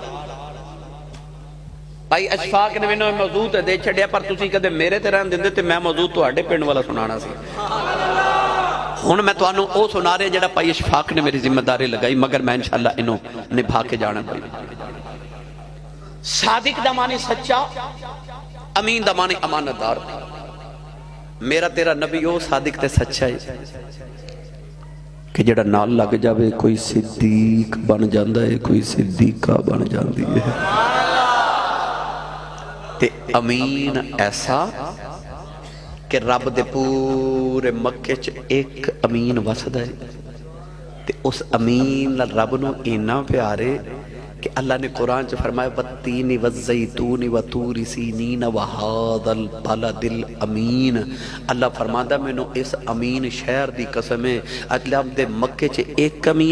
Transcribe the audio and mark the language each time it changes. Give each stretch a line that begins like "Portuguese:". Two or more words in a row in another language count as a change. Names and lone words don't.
Punjabi: بھائی اشفاق نے میں موضوع تے دے چھڑیا پر تسی کدے میرے تے رہن دیندے تے میں موضوع تواڈے پنڈ والا سنانا سی ہن میں تانوں او سنا رہا جڑا بھائی اشفاق نے میری ذمہ داری لگائی مگر میں انشاءاللہ انہوں نبھا کے جانا پڑی صادق دا معنی سچا امین دا معنی امانت دار میرا تیرا نبی او صادق تے سچا ہے کہ جڑا نال لگ جاوے کوئی صدیق بن جاندا ہے کوئی صدیقہ بن جاندی ہے تے امین ایسا کہ رب دے پورے مکے چ ایک امین وسدا ہے تے اس امین رب نو اینا پیارے کہ اللہ نے قرآن چ فرمایا
Arabic: والتین والزیتون وطور سینین وہذا البلد الامین
Punjabi: اللہ فرماتا میں نو اس امین شہر دی قسم ہے اللہ دے مکے چ ایک امین